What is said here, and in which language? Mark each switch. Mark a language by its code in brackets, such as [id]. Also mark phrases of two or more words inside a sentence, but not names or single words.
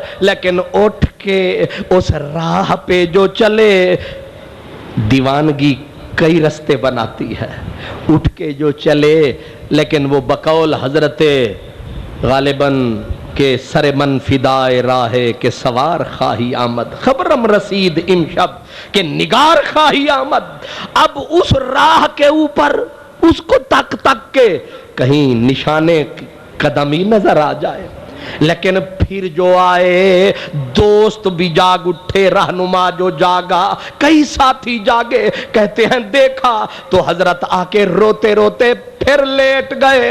[ur] لیکن اٹھ کے اس راہ پہ جو چلے، دیوانگی کئی رستے بناتی ہے، اٹھ کے جو چلے، لیکن وہ بقول حضرت غالباً کہ [fa] سر من فدائے راہ کے سوار خواہی آمد، خبرم رسید امشب کہ نگار خواہی آمد۔ [ur] اب اس راہ کے اوپر اس کو تک تک کے کہیں نشانے قدمی نظر آ جائے، لیکن پھر جو آئے دوست بھی جاگ اٹھے، رہنما جو جاگا، کئی ساتھی جاگے، کہتے ہیں دیکھا تو حضرت آ کے روتے روتے پھر لیٹ گئے۔